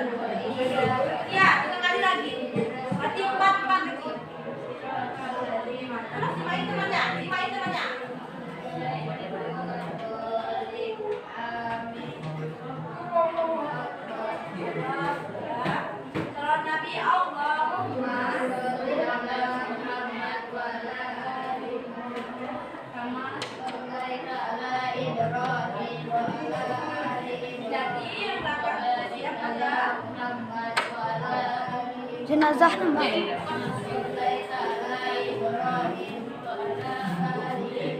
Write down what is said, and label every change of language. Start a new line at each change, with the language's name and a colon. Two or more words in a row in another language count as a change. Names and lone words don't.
Indonesian: Iya, 3 kali lagi. Berarti 4 lagi. Terus sipain temannya, sipain temannya. Salat Nabi
Arabic: اللهم صل على محمد وعلى آل محمد كما صليت على إبراهيم وعلى آل إبراهيم.
Indonesian: Jadi yang belakang siap ada
Arabic: محمد وعلى آل
Indonesian: Jenazah nampak.
Arabic: صليت على إبراهيم وعلى آل